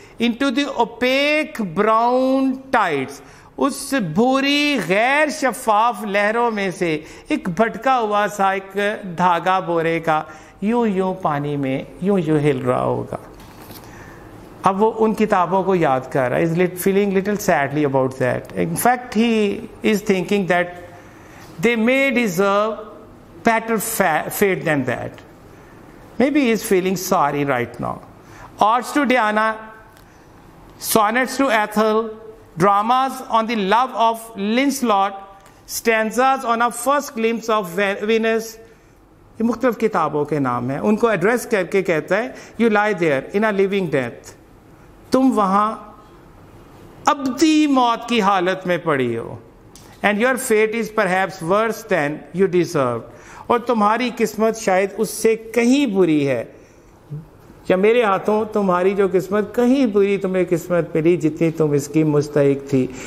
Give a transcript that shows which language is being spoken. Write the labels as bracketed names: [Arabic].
[English] into the opaque brown tides, [Urdu] اس بھوری غیر شفاف لہروں میں سے ایک بھٹکا ہوا سا ایک دھاگا بورے کا یوں پانی میں یوں ہل رہا ہوگا. اب وہ ان کتابوں کو یاد کر رہا ہے. [English] Is feeling little sadly about that. In fact he is thinking that they may deserve better fate than that. Maybe he is feeling sorry right now. Odes to Diana, sonnets to Ethel, dramas on the love of Lancelot, Stanzas on a First Glimpse of Venus. [Urdu] یہ مختلف کتابوں کے نام ہیں. ان کو address کر کے کہتا ہے [English] You lie there in a living death. [Urdu] تم وہاں ابدی موت کی حالت میں پڑی ہو. [English] And your fate is perhaps worse than you deserve. [Urdu] اور تمہاری قسمت شاید اس سے کہیں بری ہے, یا میرے ہاتھوں تمہاری جو قسمت کہیں بری تمہیں قسمت ملی جتنی تم اس کی مستحق تھی.